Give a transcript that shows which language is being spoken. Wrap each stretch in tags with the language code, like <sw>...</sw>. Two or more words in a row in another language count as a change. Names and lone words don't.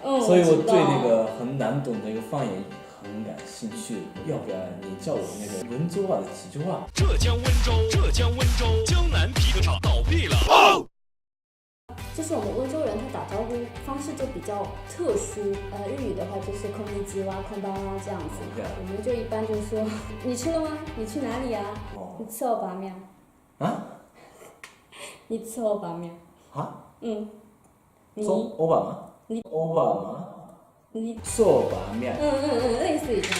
<zh>所以我对那个很难懂的一个方言很感兴趣。要不然你教我那个温州话的几句话？浙江温州江南皮革厂倒闭了。就是我们温州人，他打招呼方式就比较特殊。日语的话就是</zh> <ja>こんにちは、こんばんは</ja> <zh>这样子。我们就一般就说，你吃了吗？你去哪里呀？你吃欧巴面。啊？你吃欧巴面。啊？你欧巴吗？你欧巴吗？你吃欧巴面。类似于这样。</zh>